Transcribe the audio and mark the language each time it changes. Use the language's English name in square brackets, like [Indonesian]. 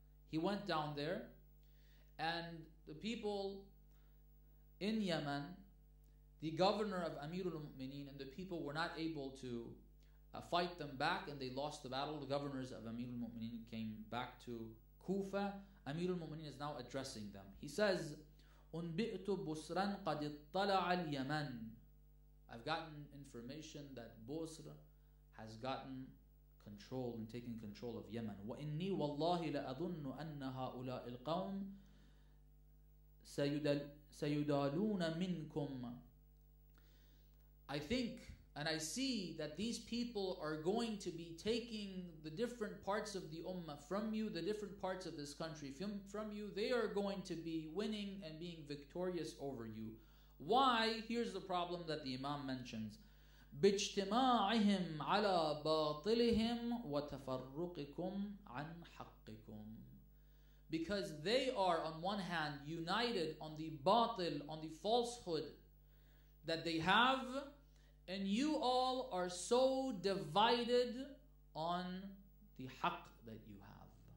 [English] He went down there, and the people in Yemen, the governor of Amirul Mu'mineen and the people were not able to fight them back, and they lost the battle. The governors of Amirul Mu'mineen came back to Kufa. Amirul Mu'mineen is now addressing them. He says, [Arabic] أُنْبِئْتُ بُسْرًا قَدِ اطَّلَعَ الْيَمَنِ. [English] I've gotten information that Busr has gotten control and taking control of Yemen. [Arabic] وَإِنِّي وَاللَّهِ لَأَظُنُّ أَنَّ هَؤُلَاءِ الْقَوْمِ سَيُدَالُونَ مِنْكُمْ. [English] I think and I see that these people are going to be taking the different parts of the ummah from you, the different parts of this country from you. They are going to be winning and being victorious over you. Why? Here's the problem that the Imam mentions. [Arabic] باجتماعهم على باطلهم وتفرقكم عن حقكم. [English] Because they are on one hand united on the batil, on the falsehood that they have, and you all are so divided on the haqq that you have.